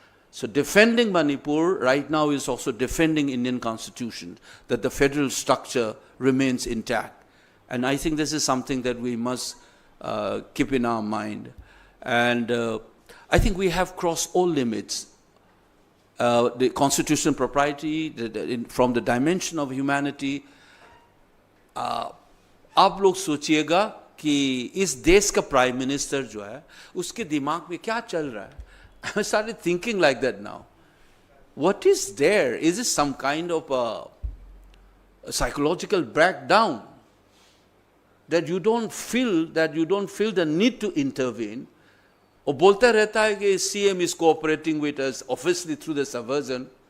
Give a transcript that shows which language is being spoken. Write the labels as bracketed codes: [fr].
[en] So defending Manipur right now is also defending Indian constitution, that the federal structure remains intact. And I think this is something that we must keep in our mind. And I think we have crossed all limits. The constitutional propriety, from the dimension of humanity, [hi] आप लोग सोचिएगा कि इस देश का prime minister जो है उसके दिमाग में क्या चल रहा है? [en] I started thinking like that now. What is there? Is it some kind of a psychological breakdown that you don't feel the need to intervene? [hi] और बोलता रहता है कि [en] CM is cooperating with us, obviously through the subversion.